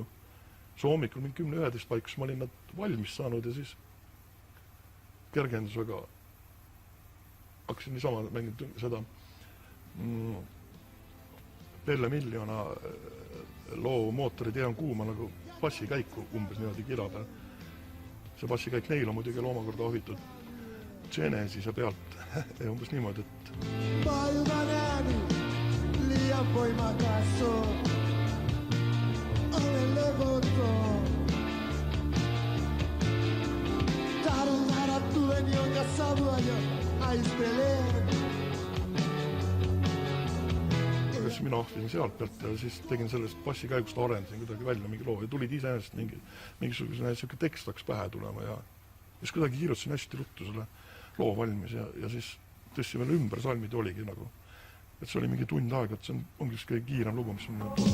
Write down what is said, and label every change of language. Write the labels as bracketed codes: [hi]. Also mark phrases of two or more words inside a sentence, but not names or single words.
[et] See hommikul mingi 10-11 paikus ma olin nad valmis saanud ja siis kergendusega hakkasin niisama mängida seda Pelle Miljona loo Mootori tee on kuuma nagu bassikäiku umbes niimoodi kila peal. See bassikäik neil on muidugi omakorda ohitud Genesise pealt ja umbes niimoodi, et [fi] Päivän ääni, liian voimakas on. Olen levoton. Tahdon nähdä tulen, jonka savua jo aistelen. [et] Siis mina ahvisin sealt pealt ja siis tegin sellest bassikäigust arendasin kuidagi välja mingi loo ja tulid iseenesest mingisugune tekst hakkas pähe tulema ja siis kuidagi kiirutasin hästi ruttu selle loo valmis ja siis tõstsime ümber salmid oligi nagu, et see oli mingi tund aega, et see ongi just kõige kiirem lugu, mis on